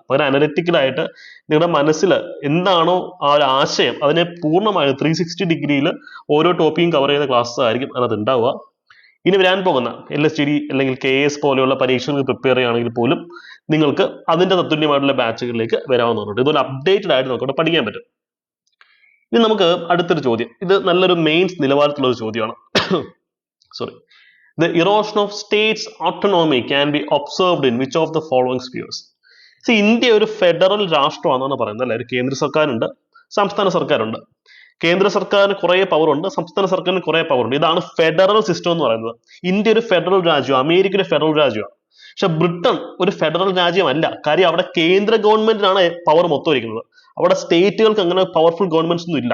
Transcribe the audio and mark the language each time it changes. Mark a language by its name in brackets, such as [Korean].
[Malayalam] പകരം അനലിറ്റിക്കലായിട്ട് നിങ്ങളുടെ മനസ്സിൽ എന്താണോ ആ ഒരു ആശയം അതിനെ പൂർണ്ണമായും 360 ഡിഗ്രിയിൽ ഓരോ ടോപ്പിക്കും കവർ ചെയ്യുന്ന ക്ലാസ് ആയിരിക്കും അതിനകത്ത് ഉണ്ടാവുക. ഇനി വരാൻ പോകുന്ന LSTD അല്ലെങ്കിൽ KS പോലെയുള്ള പരീക്ഷകൾക്ക് പ്രിപ്പയർ ചെയ്യുകയാണെങ്കിൽ പോലും നിങ്ങൾക്ക് അതിന്റെ തത്തുല്യമായിട്ടുള്ള ബാച്ചുകളിലേക്ക് വരാവുന്നതാണ്. ഇതുപോലെ അപ്ഡേറ്റഡ് ആയിട്ട് നമുക്ക് പഠിക്കാൻ പറ്റും. ഇനി നമുക്ക് അടുത്തൊരു ചോദ്യം, ഇത് നല്ലൊരു മെയിൻസ് നിലവാരത്തിലുള്ള ഒരു ചോദ്യമാണ്. [English] Sorry. The erosion of states' autonomy can be observed in which of the following spheres? [Malayalam] India ഒരു ഫെഡറൽ രാഷ്ട്രമാണെന്നാണ് പറയുന്നത് അല്ലെ. ഒരു കേന്ദ്ര സർക്കാരുണ്ട്, സംസ്ഥാന സർക്കാരുണ്ട്. കേന്ദ്ര സർക്കാരിന് കുറെ പവർ ഉണ്ട്, സംസ്ഥാന സർക്കാരിന് കുറെ പവർ ഉണ്ട്. ഇതാണ് ഫെഡറൽ സിസ്റ്റം എന്ന് പറയുന്നത്. ഇന്ത്യ ഒരു ഫെഡറൽ രാജ്യം, അമേരിക്ക ഒരു ഫെഡറൽ രാജ്യമാണ്. പക്ഷെ ബ്രിട്ടൻ ഒരു ഫെഡറൽ രാജ്യമല്ല. കാര്യം അവിടെ കേന്ദ്ര ഗവൺമെന്റിനാണ് പവർ മൊത്തം ഇരിക്കുന്നത്. അവിടെ സ്റ്റേറ്റുകൾക്ക് അങ്ങനെ പവർഫുൾ ഗവൺമെന്റ്സ് ഒന്നും ഇല്ല.